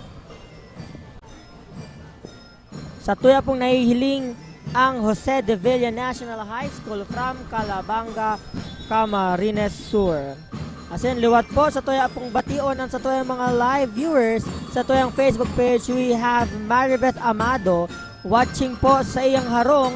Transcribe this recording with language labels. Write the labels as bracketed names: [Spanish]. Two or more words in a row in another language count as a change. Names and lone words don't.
[Bikol] Sa tuya pong nahihiling ang Jose de Villa National High School from Calabanga, Camarines Sur. Asin, liwat po sa tuya pong bation ang sa tuyang mga [English] live viewers [Bikol] sa tuyang Facebook page. [English] We have Maribeth Amado watching po [Bikol] sa iyang harong.